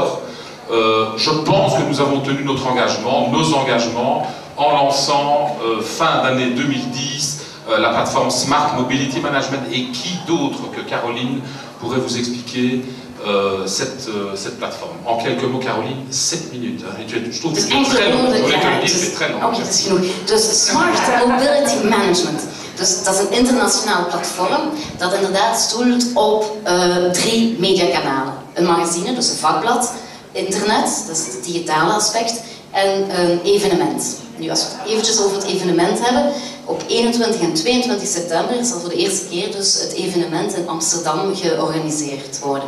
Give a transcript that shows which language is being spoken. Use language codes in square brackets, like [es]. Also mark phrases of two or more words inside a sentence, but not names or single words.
[fr] Je pense que nous avons tenu nos engagements, en lançant fin d'année 2010, la plateforme Smart Mobility Management, et qui d'autre que Caroline pourrait vous expliquer cette plateforme. En quelques mots, Caroline, 7 minutes. Hein. Je trouve que c'est très long. Vous voulez que je le dise, c'est très long. [nl] Oké, dat is genoeg. Dus Smart Mobility Management. Dus dat is een internationaal platform dat inderdaad stoelt op 3 mediakanalen. Een magazine, dus een vakblad, internet, dat is het digitale aspect, en een evenement. Nu, als we het eventjes over het evenement hebben, op 21 en 22 september zal voor de eerste keer dus het evenement in Amsterdam georganiseerd worden.